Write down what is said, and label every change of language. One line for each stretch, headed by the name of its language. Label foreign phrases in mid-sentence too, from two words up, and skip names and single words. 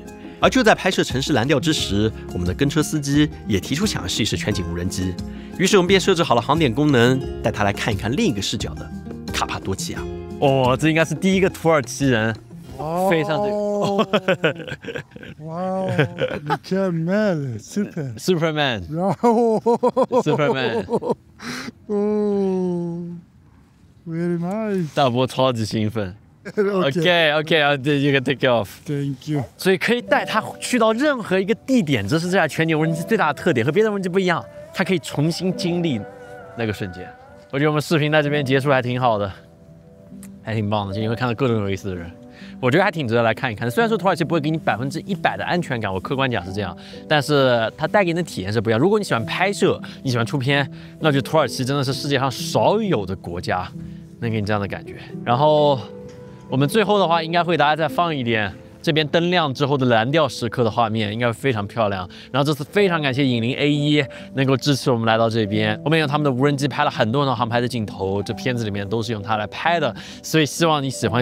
Chinese: 而就在拍攝城市藍調之時，我們的跟車司機也提出想要試一試全景無人機。於是我們便設置好了航點功能，帶他來看一看另一個視角的卡帕多奇亞。哦，這應該是第一個土耳其人飛上這個。
English: 哇 you can man, Superman. Superman. Oh, very nice.
Chinese: 大波超級興奮。
English: Okay, you can take it off. Thank you.
Chinese: 所以可以帶他去到任何一個地點，這是這台全景無人機最大的特點，和別的無人機不一樣，它可以重新經歷那個瞬間。我覺得我們視頻在這邊結束還挺好的。還挺棒的。今天会看到各种有意思的人，我觉得还挺值得来看一看。虽然说土耳其不会给你100%的安全感，我客觀講是這樣，但是它帶給你的體驗是不一樣。如果你喜歡拍攝，你喜歡出片，那就土耳其真的是世界上少有的國家能給你這樣的感覺。然後我們最後的話，應該會大家再放一點。這邊燈亮之後的藍調時刻的畫面應該會非常漂亮。然後這次非常感謝影靈 A1能夠支持我們來到這邊，我們用他們的無人機拍了很多很航拍的鏡頭，這片子裡面都是用它來拍的，所以希望你喜歡。